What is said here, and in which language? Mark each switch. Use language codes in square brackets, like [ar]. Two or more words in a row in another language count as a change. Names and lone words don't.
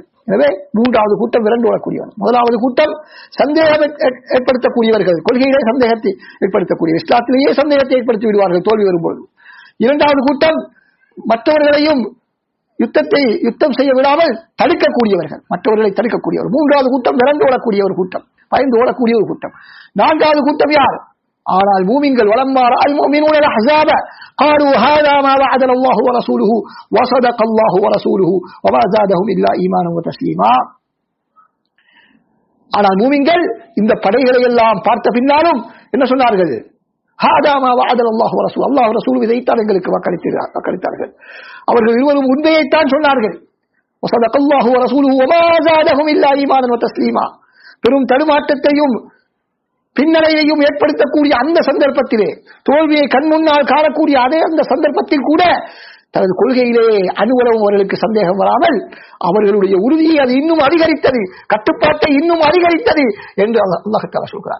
[ta] எனவே 3வது கூட்டம் விரண்டோடக்கூடியவர்கள். 1வது கூட்டம் சந்தேகம் ஏற்படுத்தக்கூடியவர்கள், கொள்கையிலே சந்தேகத்தை ஏற்படுத்தக்கூடிய, இஸ்லாத்திலேயே சந்தேகத்தை ஏற்படுத்தி விடுவார்கள் தோல்வி வரும்போது. 2வது கூட்டம் மற்றவர்களையும் யுத்தம் செய்ய விடாமல் தடுக்கக்கூடியவர்கள், மற்றவர்களை தடுக்கக்கூடியவர். 3வது கூட்டம் விரண்டோடக்கூடிய ஒரு கூட்டம், பயந்து ஓடக்கூடிய ஒரு கூட்டம். 4வது கூட்டம் யார்? ஆனால் மூமின்கள் [ar] ولما رأى المؤمنون الأحزاب قالوا هذا ما وعدنا الله ورسوله وصدق الله ورسوله وما زادهم الا ايمانا وتسليما. [ta] ஆனால் மூமின்கள் இந்த படைகளை எல்லாம் பார்த்த பின்னாலும் என்ன சொன்னார்கள்? [ar] هذا ما وعدنا الله ورسوله, [ta] அல்லாஹ் ரசூல் இதைத்தான் எங்களுக்கு வாக்களித்தார்கள். அவர்கள் இருவரும் உண்மையைத்தான் சொன்னார்கள். [ar] وصدق الله ورسوله وما زادهم الا ايمانا وتسليما. [ta] பெரும் தடுமாற்றத்தையும் பின்னடையையும் ஏற்படுத்தக்கூடிய அந்த சந்தர்ப்பத்திலே, தோல்வியை கண்முன்னால் காணக்கூடிய அதே அந்த சந்தர்ப்பத்தில் கூட தனது கொள்கையிலே அணுவளவும் அவர்களுக்கு சந்தேகம் வராமல் அவர்களுடைய உறுதியை அது இன்னும் அதிகரித்தது, கட்டுப்பாட்டை இன்னும் அதிகரித்தது என்று [ar] الله تعالى [ta] சொல்கிறார்.